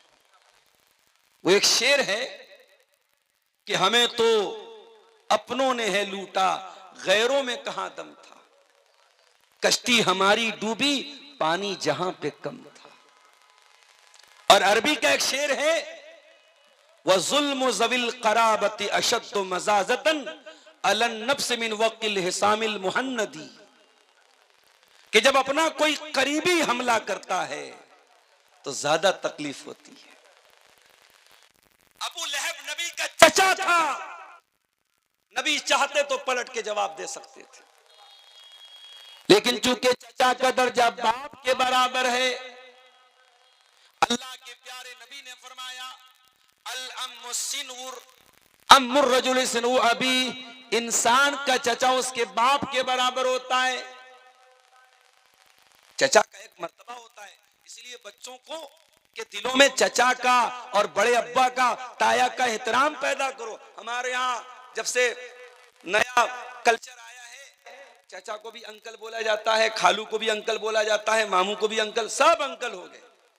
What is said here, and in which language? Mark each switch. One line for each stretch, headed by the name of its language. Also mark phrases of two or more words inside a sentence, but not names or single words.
Hindi: वो एक शेर है कि हमें तो अपनों ने है लूटा, गैरों में कहां दम था, कश्ती हमारी डूबी, पानी जहां पे कम था। और अरबी का एक शेर है,
Arabic: وظلم ذوي القرابة أشد مضاضة على النفس من وقع الحسام المهند,
Hindi: कि जब अपना कोई करीबी हमला करता है तो ज्यादा तकलीफ होती है। अबू लहब नबी का चचा था, नबी चाहते तो पलट के जवाब दे सकते थे, लेकिन चूंकि चचा का दर्जा बाप के बराबर है, अल्लाह के प्यारे नबी ने फरमाया
Arabic: العم صنو عم الرجل صنو أبي,
Hindi: इंसान का चचा उसके बाप के बराबर होता है। चचा का एक मर्तबा होता है, इसलिए बच्चों को के दिलों में चचा का और बड़े अब्बा का, ताया का एहतराम पैदा करो। हमारे यहाँ जब से नया कल्चर आया है चाचा को भी अंकल बोला जाता है, खालू को भी अंकल बोला जाता है, मामू को भी अंकल, सब अंकल हो गए।